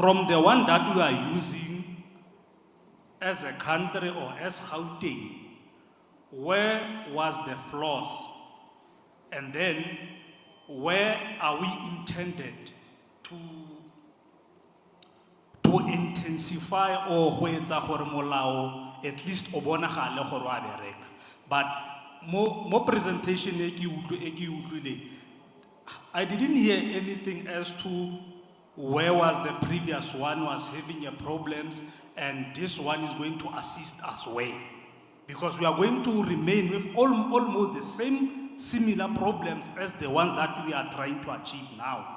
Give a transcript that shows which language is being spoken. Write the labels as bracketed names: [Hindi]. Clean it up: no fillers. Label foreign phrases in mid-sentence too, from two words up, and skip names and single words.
[English] from the one that we are using as a country or as Gauteng, where was the flaws? And then, where are we intended to intensify or [Tswana] ho etsa gore molao [English] at least [Tswana] o bonagale gore wa bereka? But mo presentation e ke utlwile, [English] I didn't hear anything as to where was the previous one was having a problems and this one is going to assist us where. Because we are going to remain with almost the same similar problems as the ones that we are trying to achieve now.